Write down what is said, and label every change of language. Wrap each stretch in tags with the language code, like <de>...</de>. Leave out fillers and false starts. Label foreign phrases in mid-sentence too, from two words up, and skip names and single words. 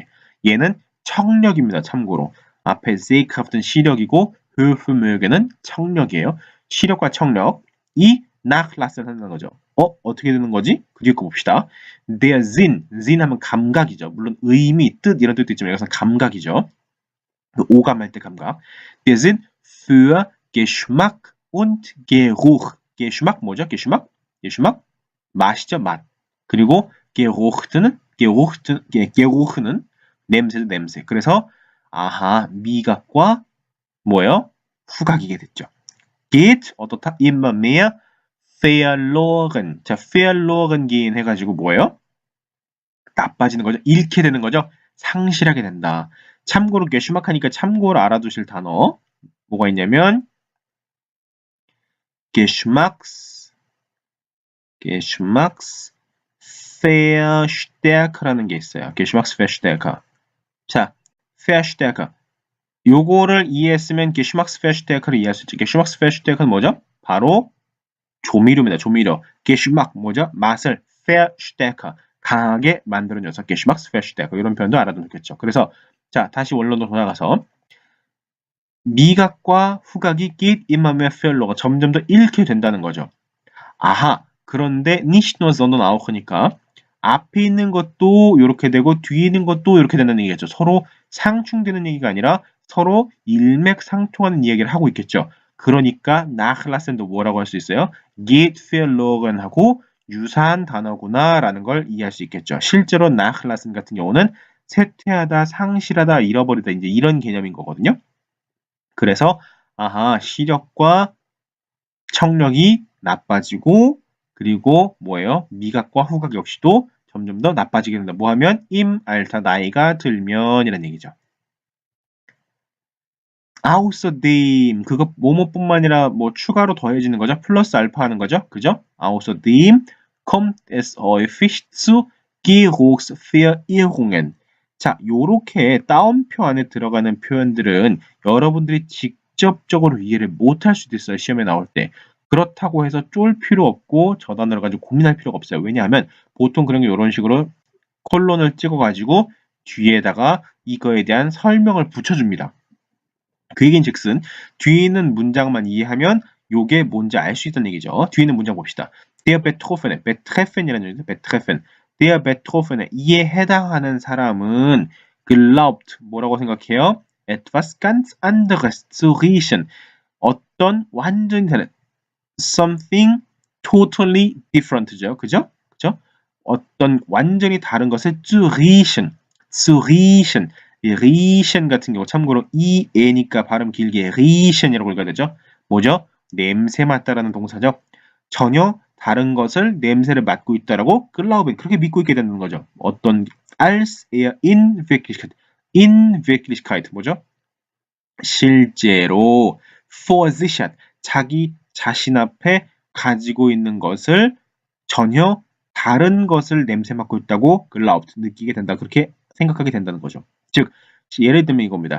<ko>얘는 청력입니다. 참고로. 앞에 Seekraft는 시력이고 Vermögen은 청력이에요. 시력과 청력. 이 Nachlassen 한다는 거죠. 어떻게 되는 거지? 그 뒤에 거 봅시다.</ko> <de>Der Sinn</de> <ko>하면 감각이죠. 물론 의미, 뜻 이런 뜻도 있지만 여기서 감각이죠. 오감할 때 감각.</ko> <de>Der Sinn für Geschmack und Geruch.</de> <ko>Geschmack 뭐죠? Geschmack? 맛이죠, 맛. 그리고 Geruch는 냄새죠, 냄새. 그래서 아하, 미각과 뭐예요? 후각이게 됐죠.</ko> <de>Geht 어떻다? immer mehr verloren.</de> <ko>자,</ko> <de>verloren gehen</de> <ko>해가지고 뭐예요? 나빠지는 거죠. 잃게 되는 거죠. 상실하게 된다. 참고로 geschmack하니까 참고로 알아두실 단어 뭐가 있냐면 Geschmacksverstärker라는 게 있어요.</ko> <de>Geschmacksverstärker. 자, Verstärker.</de> <ko>요거를 이해했으면 Geschmacksverstärker를 이해할 수 있죠. Geschmacksverstärker는 뭐죠? 바로 조미료입니다. 조미료. Geschmack 뭐죠? 맛을 Verstärker. 강하게 만드는 녀석. Geschmacksverstärker. 이런 표현도 알아두면 좋겠죠. 그래서 자, 다시 원론으로 돌아가서 미각과 후각이</ko> <de>geht immer mehr verloren.</de> <ko>점점 더 잃게 된다는 거죠. 아하. 그런데</ko> <de>nicht nur sondern auch</de> <ko>니까 앞에 있는 것도 이렇게 되고 뒤에 있는 것도 이렇게 된다는 얘기겠죠. 서로 상충되는 얘기가 아니라 서로 일맥상통하는 이야기를 하고 있겠죠. 그러니까 nachlassen도 뭐라고 할 수 있어요?</ko> <de>geht verloren</de> <ko>하고 유사한 단어구나 라는 걸 이해할 수 있겠죠. 실제로 nachlassen 같은 경우는 쇠퇴하다, 상실하다, 잃어버리다 이제 이런 개념인 거거든요. 그래서 아하, 시력과 청력이 나빠지고 그리고 뭐예요? 미각과 후각 역시도 점점 더 나빠지게 된다. 뭐 하면?</ko> <de>im Alter,</de> <ko>나이가 들면 이라는 얘기죠. außerdem 그거 뭐뭐뿐만 아니라 뭐 추가로 더해지는 거죠. 플러스 알파 하는 거죠. 그죠?</ko> <de>außerdem kommt es häufig zu Geruchsverirrungen.</de> <ko>자, 요렇게 따옴표 안에 들어가는 표현들은 여러분들이 직접적으로 이해를 못할 수도 있어요. 시험에 나올 때. 그렇다고 해서 쫄 필요 없고 저 단어를 가지고 고민할 필요가 없어요. 왜냐하면 보통 그런 게 이런 식으로 콜론을 찍어가지고 뒤에다가 이거에 대한 설명을 붙여줍니다. 그 얘기인즉슨 뒤에 있는 문장만 이해하면 요게 뭔지 알 수 있다는 얘기죠. 뒤에 있는 문장 봅시다.</ko> <de>Der Betroffene,</de> <ko>Betreffen이라는 얘기죠. Betreffen.</ko> <de>Der Betroffene,</de> <ko>이에 해당하는 사람은 glaubt, 뭐라고 생각해요?</ko> <de>etwas ganz anderes zu riechen.</de> <ko>어떤 완전히 다른</ko> <en>something totally different</en> <ko>죠. 그죠? 그죠? 어떤 완전히 다른 것을</ko> <de>zu riechen.</de> <ko>riechen 같은 경우 참고로 e니까 발음 길게 riechen이라고 읽어야 되죠. 뭐죠? 냄새 맡다라는 동사죠. 전혀 다른 것을 냄새를 맡고 있다라고 glauben 그렇게 믿고 있게 되는 거죠. 어떤</ko> <de>als in Wirklichkeit</de> <ko>뭐죠? 실제로</ko> <de>for sich</de> <ko>자기 자신 앞에 가지고 있는 것을 전혀 다른 것을 냄새 맡고 있다고 glaubt 느끼게 된다. 그렇게 생각하게 된다는 거죠. 즉 예를 들면 이겁니다.</ko>